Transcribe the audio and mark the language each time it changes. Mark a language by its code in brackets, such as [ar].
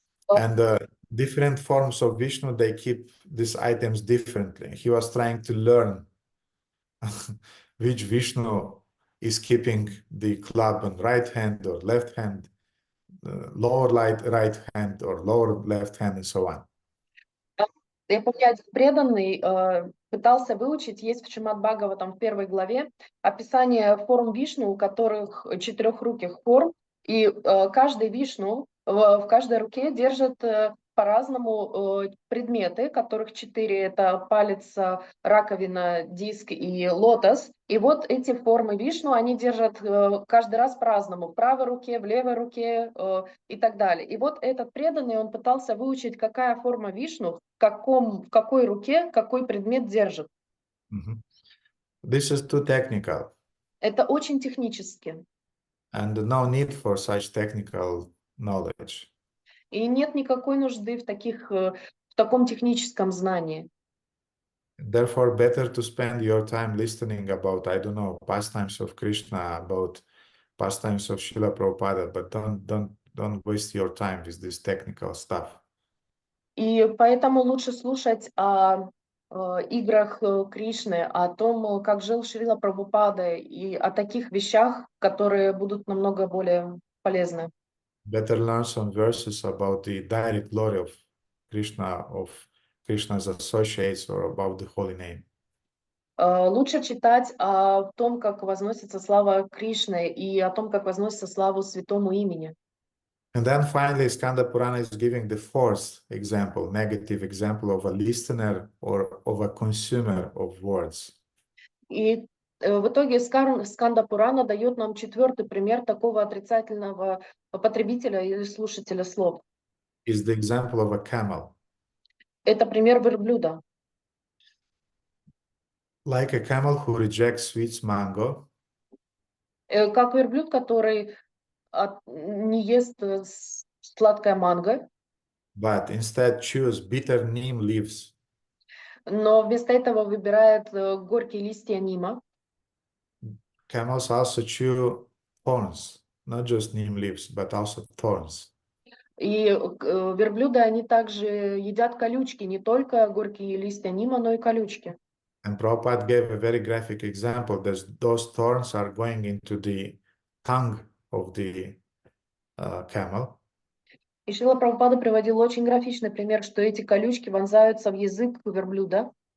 [en] And different forms of Vishnu, they keep these items differently. He was trying to learn which Vishnu is keeping the club on right hand or left hand, lower right hand or lower left hand, and so on. [ru] Я помню, один преданный пытался выучить, есть в Шримад-Бхагаватам в 1 главе описание форм Вишну, у которых четырехруких форм, и каждый Вишну в каждой руке держит по-разному предметы, которых 4, это палец, раковина, диск и лотос. И вот эти формы Вишну, они держат каждый раз по-разному, в правой руке, в левой руке и так далее. И вот этот преданный, он пытался выучить, какая форма Вишну, в какой руке какой предмет держит. [en] This is too technical. [ru] Это очень технически. [en] And no need for such technical knowledge. [ru] И нет никакой нужды в таком техническом знании. [en] Therefore, better to spend your time listening about, I don't know, pastimes of Krishna, about pastimes of Srila Prabhupada, but don't waste your time with this technical stuff. [ru] И поэтому лучше слушать о играх Кришны, о том, как жил Шрила Прабхупада, и о таких вещах, которые будут намного более полезны. [en] Better learn some verses about the direct glory of Krishna's associates, or about the holy name. [ru] Лучше читать о том, как возносится слава Кришны, и о том, как возносится славу святому имени. [en] And then finally, Skanda Purana is giving the fourth example, negative example of a listener or of a consumer of words. [ru] И в итоге Сканда Пурана дает нам 4-й пример такого отрицательного потребителя или слушателя слов. [en] Is the example of a camel. [ru] Это пример верблюда. [en] Like a camel who rejects sweet mango, [ru] Как верблюд, который не ест сладкое манго, [en] but instead choose bitter neem leaves. [ru] но вместо этого выбирает горькие листья нима. [en] Camels also chew thorns, not just neem leaves, but also thorns. [ru] И верблюды, они также едят колючки, не только горькие листья нима, но и колючки. [en] And Prabhupada gave a very graphic example that those thorns are going into the tongue of the camel. [ru] И Шрила Прабхупада приводил очень графичный пример, что эти колючки вонзаются в язык верблюда.